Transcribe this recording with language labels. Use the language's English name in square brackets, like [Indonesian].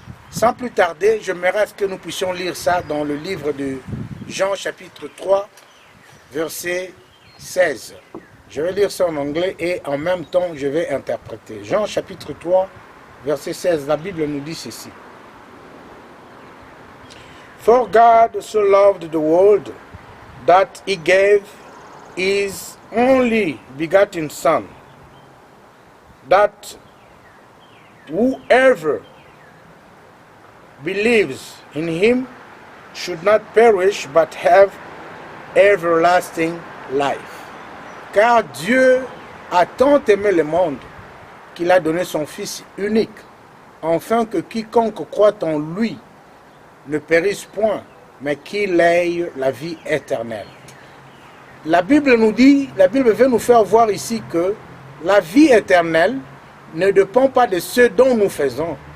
[French] Sans plus tarder, j'aimerais que nous puissions lire ça dans le livre de Jean chapitre 3, verset 16. Je vais lire ça en anglais et en même temps je vais interpréter. Jean chapitre 3, verset 16, la Bible nous dit ceci. [English] For God so loved the world that he gave his only begotten Son, that whoever believes in him should not perish but have everlasting life. [French] Car Dieu a tant aimé le monde qu'il a donné son Fils unique, afin que quiconque croit en lui ne périsse point, mais qu'il ait la vie éternelle. La Bible nous dit, la Bible veut nous faire voir ici que la vie éternelle ne dépend pas de ce dont nous faisons.